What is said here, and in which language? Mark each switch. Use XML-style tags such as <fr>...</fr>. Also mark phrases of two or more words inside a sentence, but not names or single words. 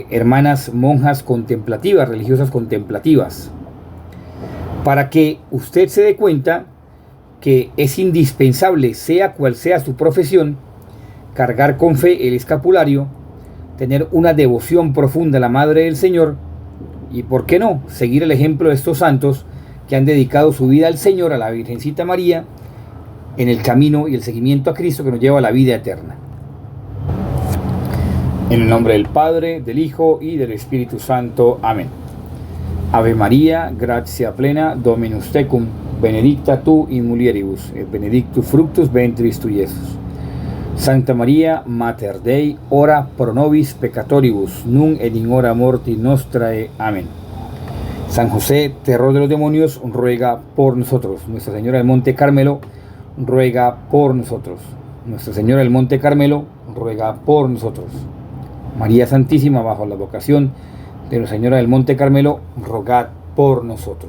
<es>hermanas monjas contemplativas, religiosas contemplativas, para que usted se dé cuenta que es indispensable, sea cual sea su profesión, cargar con fe el escapulario, tener una devoción profunda a la Madre del Señor y, ¿por qué no?, seguir el ejemplo de estos santos que han dedicado su vida al Señor, a la Virgencita María, en el camino y el seguimiento a Cristo que nos lleva a la vida eterna. En el nombre del Padre, del Hijo y del Espíritu Santo. Amén.</es> <la>Ave María, gratia plena, Dominus tecum, benedicta tu in mulieribus, et benedictus fructus ventris tui, Iesus. Santa María, Mater Dei, ora pro nobis peccatoribus, nun et in hora mortis nostrae. Amén.</la> <es>San José, terror de los demonios, ruega por nosotros. Nuestra Señora del Monte Carmelo, ruega por nosotros. Nuestra Señora del Monte Carmelo, ruega por nosotros. María Santísima, bajo la vocación de Nuestra Señora del Monte Carmelo, rogad por nosotros.</es>